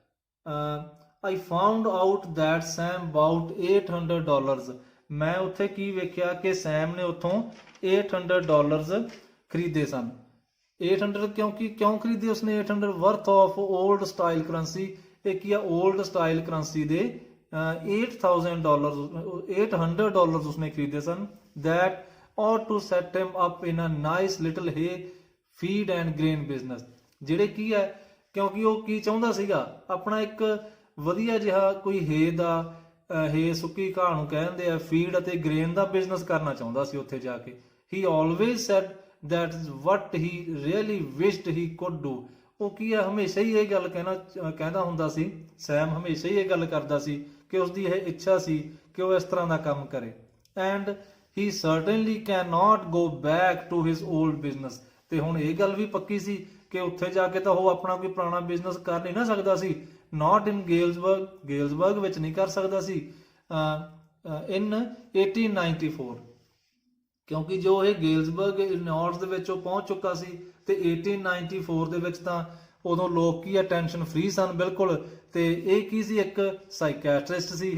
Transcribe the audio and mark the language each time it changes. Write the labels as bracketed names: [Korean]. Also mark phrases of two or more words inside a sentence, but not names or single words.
[English] I found out that Sam bought $800, [Punjabi] ਮੈਂ ਉੱਥੇ ਕੀ ਵੇਖਿਆ ਕਿ ਸੈਮ ਨੇ ਉੱਥੋਂ $800 ਖਰੀਦੇ ਸਨ। 800 ਕਿਉਂ ਖਰੀਦੇ ਉਸਨੇ 800? [English] worth of old style currency, [Punjabi] ਇਹ ਕੀ ਆ [English] old style currency [Punjabi] ਦੇ $800 ਉਸਨੇ ਖਰੀਦੇ ਸਨ। [English] that ought to set him up in a nice little hay feed and grain business, [Punjabi] ਜਿਹੜੇ ਕੀ ਹੈ ਕਿਉਂਕਿ ਉਹ ਕੀ ਚਾਹੁੰਦਾ ਸੀਗਾ, ਆਪਣਾ ਇੱਕ ਵਧੀਆ ਜਿਹਾ ਕੋਈ ਹੇ ਸੁੱਕੀ ਘਾਹ ਨੂੰ ਕਹਿੰਦੇ ਆ, ਫੀਡ ਅਤੇ ਗ੍ਰੇਨ ਦਾ ਬਿਜ਼ਨਸ ਕਰਨਾ ਚਾਹੁੰਦਾ ਸੀ ਉੱਥੇ ਜਾ ਕੇ। [English] he always said that what he really wished he could do, [Punjabi] ਉਹ ਕੀ ਹੈ ਹਮੇਸ਼ਾ ਹੀ ਇਹ ਗੱਲ ਕਹਿੰਦਾ ਹੁੰਦਾ ਸੀ, ਸੈਮ ਹਮੇਸ਼ਾ ਹੀ ਇਹ ਗੱਲ ਕਰਦਾ ਸੀ ਕਿ ਉਸਦੀ ਇਹ ਇੱਛਾ ਸੀ ਕਿ ਉਹ ਇਸ ਤਰ੍ਹਾਂ ਦਾ ਕੰਮ ਕਰੇ। [English] ਐਂਡ he certainly cannot go back to his old business, [Punjabi] ਤੇ ਹੁਣ ਇਹ ਗੱਲ ਵੀ ਪੱਕੀ ਸੀ ਕਿ ਉੱਥੇ ਜਾ ਕੇ ਤਾਂ ਉਹ ਆਪਣਾ ਕੋਈ ਪੁਰਾਣਾ ਬਿਜ਼ਨਸ ਕਰ ਨਹੀਂ ਨਾ ਸਕਦਾ ਸੀ। [English] not in [Punjabi] ਗੇਲਜ਼ਬਰਗ ਵਿੱਚ ਨਹੀਂ ਕਰ ਸਕਦਾ ਸੀ [English] in 1894, [Punjabi] ਕਿਉਂਕਿ ਜੋ ਇਹ ਗੇਲਜ਼ਬਰਗ ਇਲਿਨੋਇਸ ਦੇ ਵਿੱਚ ਉਹ ਪਹੁੰਚ ਚੁੱਕਾ ਸੀ, ਤੇ 1894 ਦੇ ਵਿੱਚ ਤਾਂ ਉਦੋਂ ਲੋਕ ਕੀ ਆ [English] tension free [Punjabi] ਸਨ ਬਿਲਕੁਲ। ਤੇ ਇਹ ਕੀ ਸੀ, ਇੱਕ ਸਾਈਕੈਟਰਿਸਟ ਸੀ।